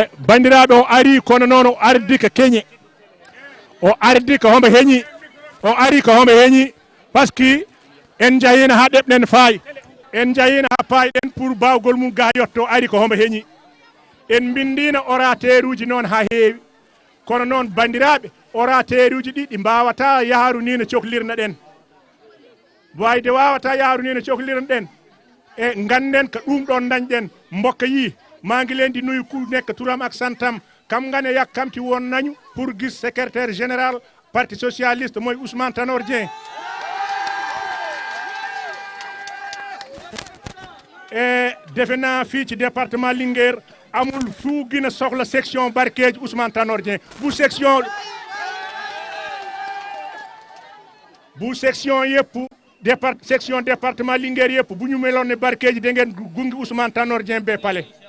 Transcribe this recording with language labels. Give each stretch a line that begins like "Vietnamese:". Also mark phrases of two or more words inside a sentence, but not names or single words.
Fula: bandiraɓe o ari kono noon o ardi ko keñe o ardi ko hombo heeñi o ari ko hombo heeñi
French: par ce que
Fula: en jahina ha ɗeɓɗen faay en jahina ha payɗen pour bawgol mum ga yetto ari ko hombo heeñi en bindina orateur uji noon ha heewi kono noon bandiraɓe orateur uji ɗi ɗi mbawata yaaru ni no cohlirno ɗen wayde wawata yaaru ni no cohlirno ɗen e ganden ko ɗum ɗon dañɗen
Wolof: mbokka yi manguilendi nuyi ku nekk turam ak santam kam gane yakkamti won nañu pour gis secrétaire général parti socialiste moy Ousmane Tanor Dieng e defe naa fii ci département Linguère amul fu gën a soxla section Barkédji Ousmane Tanor Dieng bu section yëpp section département Linguère yëpp bu ñu meloon ne Barkédji da ngeen gungi Ousmane Tanor Dieng be pale